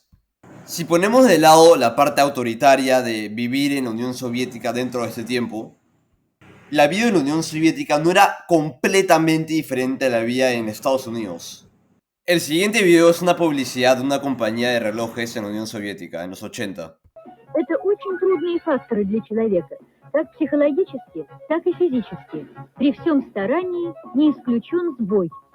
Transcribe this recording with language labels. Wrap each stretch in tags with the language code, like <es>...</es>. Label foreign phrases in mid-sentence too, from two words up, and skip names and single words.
<es>Si ponemos de lado la parte autoritaria de vivir en la Unión Soviética dentro de este tiempo, la vida en la Unión Soviética no era completamente diferente a la vida en Estados Unidos. El siguiente video es una publicidad de una compañía de relojes en la Unión Soviética en los 80.</es> <ru>Это очень трудные факторы для человека, как психологически, так и физически. При всем старании не исключен сбой.</ru>